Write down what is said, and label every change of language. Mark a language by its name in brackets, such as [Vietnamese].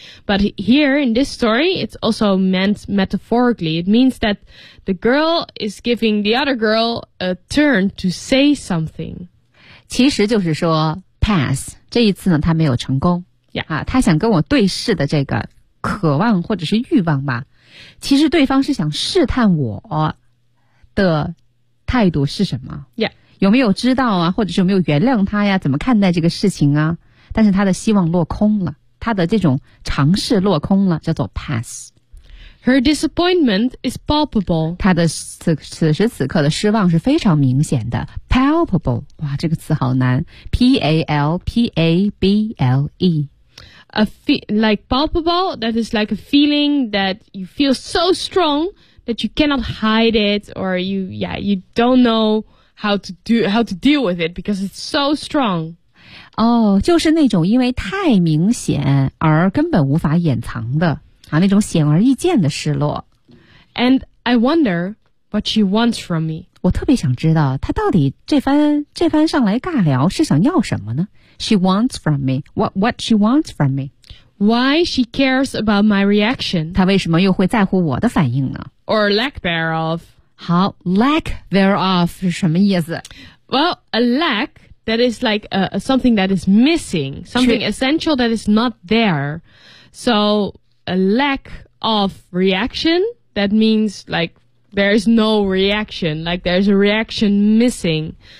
[English] But here in this story, it's also meant metaphorically. It means that the girl is giving the other girl a turn to say something. [Chinese] 其实就是说 pass, 这一次呢他没有成功。 [English] Yeah. [Chinese] 啊他想跟我对视的这个渴望或者是欲望吧。其实对方是想试探我的态度是什么、 [English] yeah. [Chinese] 有没有知道啊或者是有没有原谅他呀怎么看待这个事情啊但是他的希望落空了他的这种尝试落空了叫做 pass [English] Her disappointment is palpable [Chinese] 他的 此时此刻的失望是非常明显的 palpable 哇这个词好难 P-A-L-P-A-B-L-E [English] Like palpable, that is like a feeling that you feel so strong that you cannot hide it or you don't know how to deal with it because it's so strong. [Chinese] Oh, 就是那种因为太明显而根本无法掩藏的啊，那种显而易见的失落。 [English] And I wonder what she wants from me. [Chinese] 我特别想知道她到底这番上来尬聊是想要什么呢？ [English] She wants from me. What she wants from me? Why she cares about my reaction? [Chinese] 她为什么又会在乎我的反应呢 [English] Or lack thereof. [Chinese] 好 [English] lack thereof [Chinese] 是什么意思 [English] Well, a lack that is like something that is missing. Something essential that is not there. So a lack of reaction that means like there is no reaction, like there's a reaction missing.